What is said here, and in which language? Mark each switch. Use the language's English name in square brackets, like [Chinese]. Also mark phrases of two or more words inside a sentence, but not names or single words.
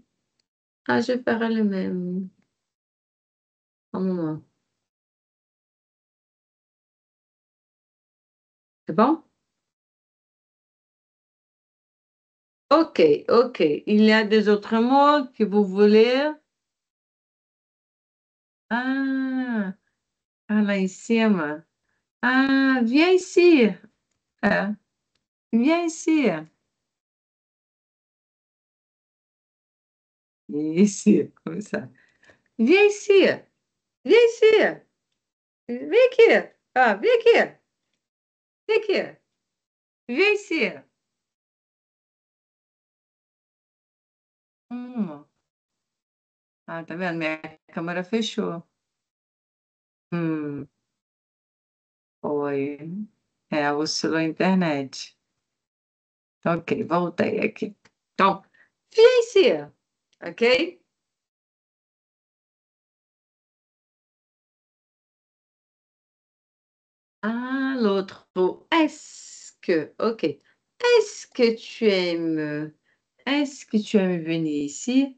[French] Ah, je ferai le même. Un moment. C'est bon? OK, OK. Il y a des autres mots que vous voulez? [Portuguese] Ah, ah, lá em cima. [French] Ah, viens ici. É, viens ici. Ici, comme ça. Viens ici. Viens ici. [Portuguese] Vem aqui. Ah, vem aqui. Vem aqui. Vem ici. Hum. Ah, tá vendo? Minha câmera fechou. Hum, foi. É, oscilou a internet. Ok, voltei aqui. Então, [French] viens ici. OK? Ah, l'autre mot. Est-ce que, OK. Est-ce que tu aimes venir ici?